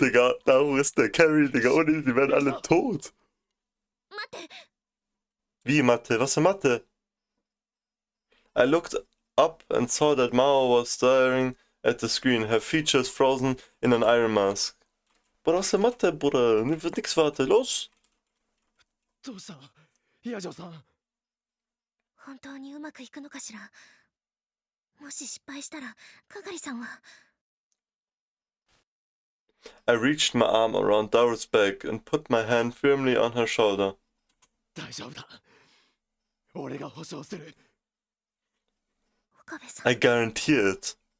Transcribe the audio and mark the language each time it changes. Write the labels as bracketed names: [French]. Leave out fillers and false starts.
[German] Digga, Daru ist der Carry, Digga, ohne die werden alle tot. [Japanese] 待って。 [German] Wie Mathe? Was für Mathe? [English] I looked up and saw that Mao was staring at the screen, her features frozen in an iron mask. [German] Bruder, was für Mathe, Bruder? Wird nix warte, los! [Japanese] どうしたヤジョさん。本当にうまくいくのかしら。もし失敗したらカガリさんは。 [English] I reached my arm around Daru's back and put my hand firmly on her shoulder. [Japanese] 大丈夫だ。俺が保証する。岡部さん。 [English] I guarantee it.